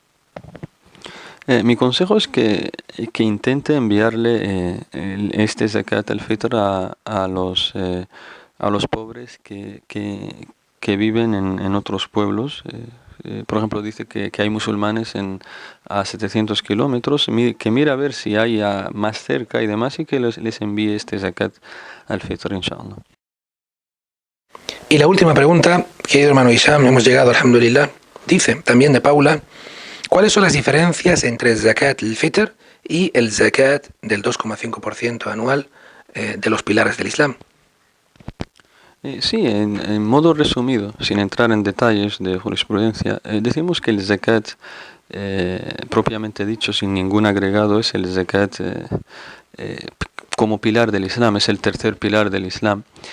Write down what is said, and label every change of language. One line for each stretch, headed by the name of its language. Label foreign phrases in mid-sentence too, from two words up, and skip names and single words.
Spanish: Mi consejo es que intente enviarle este
Arabic: زكاة الفطر
Spanish: a a los pobres que viven en otros pueblos. Por ejemplo, dice que hay musulmanes a 700 kilómetros, que mira a ver si hay más cerca y demás, y que les envíe este
Arabic: زكاة الفطر,
Spanish: inshallah. Y la última pregunta, querido hermano Hisham, hemos llegado, alhamdulillah, dice también de Paula, ¿cuáles son las diferencias entre el
Arabic: زكاة الفطر
Spanish: y el zakat del 2,5% anual de los pilares del Islam? Sí, en modo resumido, sin entrar en detalles de jurisprudencia, decimos que el zakat, propiamente dicho, sin ningún agregado, es el zakat como pilar del Islam, es el tercer pilar del Islam.